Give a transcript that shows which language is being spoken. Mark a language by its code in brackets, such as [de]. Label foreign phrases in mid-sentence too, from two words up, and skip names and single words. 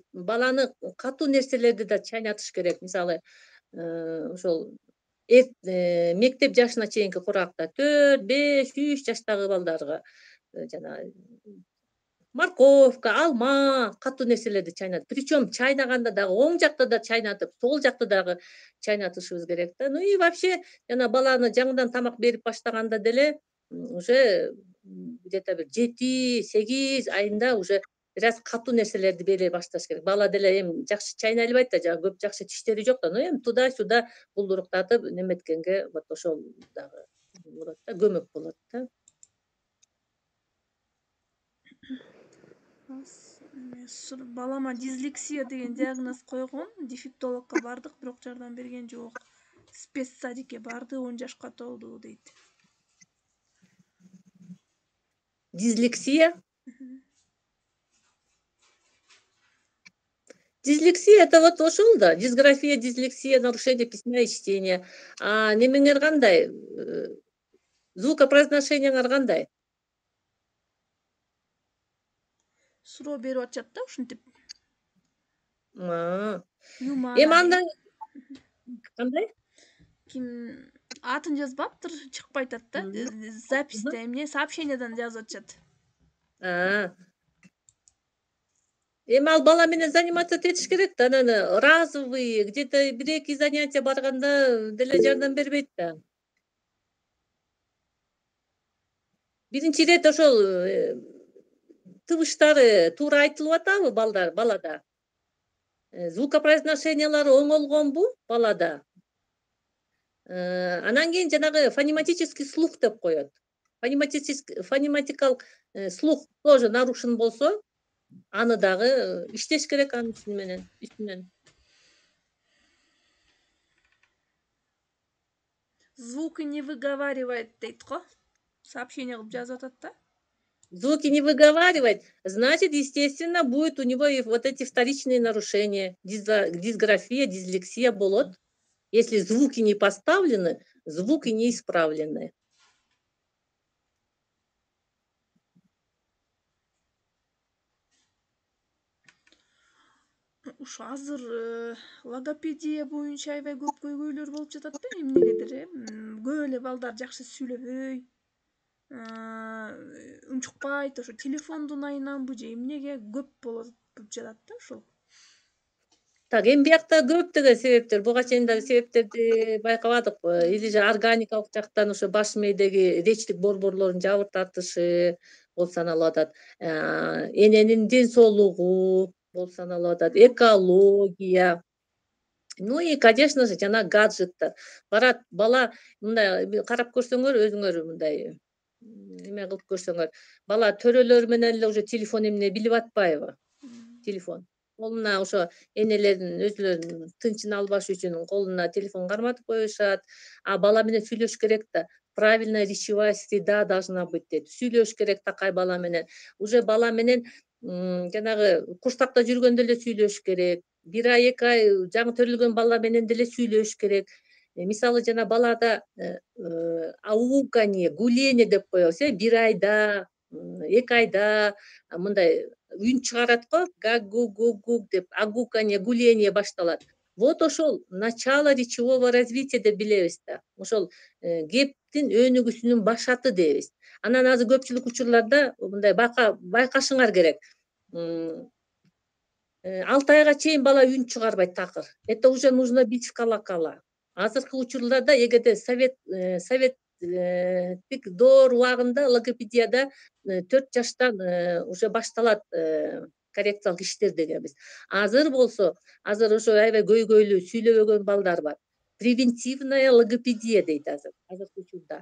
[ky] Баланы катуу нерселерди да чайнатыш керек. Мисалы, ошол мектеп жашына чейинки куракта 4, 5, 3 жаштагы балдарга жана морковка, алма, катуу нерселерди чайнатып, причем чайнаганда дагы оң жакта да чайнатып, сол жакты дагы чайнатышыбыз керек да. [ru] Ну и вообще [ky] жана баланы жаңыдан тамак берип баштаганда деле [ru] уже где-то [ky] бир 7-8 айында уже бир аз катуу нерселерди бере башташ керек. Бала деле эми жакшы чайнай албайт да, жагы көп жакшы тиштери жок да. Ну эми туда-сюда булдуруктатып неметкенге вот ошол дагы болот да, көмөк болот да. Балама дислексия деген диагноз койгон. Дефектологко бардык, бирок жардам берген жок. Спецсадикке барды, 10 жашка толду дейт. Дислексия? Дислексия [ru] это вот [ky] ошол да. [ru] Дисграфия, дислексия, нарушение письма и чтения. [ky] А немеңер кандай? Звукопроизношениеңер кандай? Суроо берип атышат да ушинтип. Эми андан кандай? Ким атын жазбаптыр, чыкпай атат да. Записьте эмне сообщениядан жазып атышат. Эми ал бала менен заниматься этиш керек да. Анан разовый где-то 1-2 занятия барганда деле жардам бербейт да. Биринчи ирет ошол тыбыштары туура айтылып атабы балада? Звукопроизношениялары оңолгонбу балада? Анан кийин жанагы [ru] фонематический слух [ky] деп коет. Фонематикалык [ru] слух тоже нарушен [ky] болсо, аны дагы иштеш керек анын үстүнөн. [ru] Звуки не выговаривает дейт го. [ky] Сообщение кылып жазып атат да. [ru] Звуки не выговаривать, значит, естественно, будет у него и вот эти вторичные нарушения, дисграфия, дислексия болот. Если звуки не поставлены, звуки не исправлены. [ky] Ушу азыр логопедия боюнча аябай көп көйгөйлөр болуп жатат да, эмнегедир көп эле балдар жакшы сүйлөбөй, унчукпайт, ошо телефондун айынан же эмнеге көп болуп жатат да ошол. Так, эми биякта көптөгөн себептер, буга чейин дагы себептерди байкабадыкпы? [ru] Или же [ky] органикалык жактан ошо баш мээдеги речьтик борборлордун жабыртатышы болуп саналып атат. Эненин ден соолугу болуп саналып атат, экология. [ru] Ну и, конечно же, [ky] жана гаджеттер. Барат бала мындай карап көрсөңөр, өзүңөр мындай эме кылып көрсөңөр, бала төрөлөр менен эле уже телефон эмне билип атпайбы? Телефон. Колуна ошо энелердин өзүлөрүнүн тынчын албаш үчүн колуна телефон карматып коюшат. А бала менен сүйлөш керек да. [ru] Правильная речевая среда должна быть дейт. [ky] Сүйлөш керек такай бала менен. Уже бала менен жанагы курсакта жүргөндө эле сүйлөш керек. 1 ай, 2 ай жаңы төрөлгөн бала менен деле сүйлөш керек. Мисалы жана балада [ru] ауканье, гуление [ky] деп коебуз, 1 айда, 2 айда мындай үн чыгарат го, гаг-гуг-гуг деп, [ru] агуканье, гуление [ky] башталат. Вот ошол [ru] начало речевого развития [ky] деп билебиз да. Ошол кептин өнүгүүсүнүн башаты дейбиз. Анан азыр көпчүлүк учурларда мындай байкашыңар керек. 6 айга чейин бала үн чыгарбайт такыр. [ru] Это уже нужно бить в колокола. [ky] Азыркы учурларда эгерде советтик доор убагында логопедияда 4 жаштан уже башталат коррекциялык иштер дегенбиз. Азыр болсо, азыр ошо аябай көйгөйлүү сүйлөбөгөн балдар бар. [ru] Превентивная логопедия [ky] дейт азыркы учурда.